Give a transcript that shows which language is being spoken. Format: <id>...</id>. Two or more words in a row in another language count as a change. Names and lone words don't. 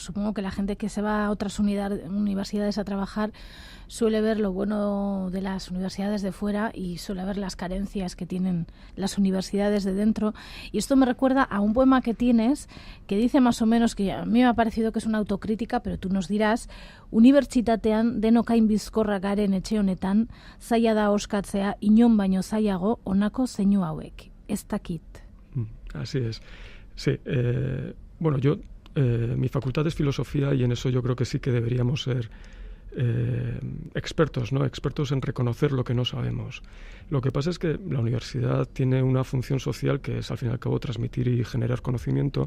<es>Supongo que la gente que se va a otras universidades a trabajar suele ver lo bueno de las universidades de fuera y suele ver las carencias que tienen las universidades de dentro. Y esto me recuerda a un poema que tienes que dice más o menos, que a mí me ha parecido que es una autocrítica, pero tú nos dirás:</es> <eu>unibertsitatean denok hain bizkorra garen etxe honetan, zaila da oskatzea inon baino zailago honako zeinu hauek. Ez dakit.</eu> <es>Así es. Sí, mi facultad es filosofía y en eso yo creo que sí que deberíamos ser expertos, ¿no? Expertos en reconocer lo que no sabemos. Lo que pasa es que la universidad tiene una función social que es al fin y al cabo transmitir y generar conocimiento.</es>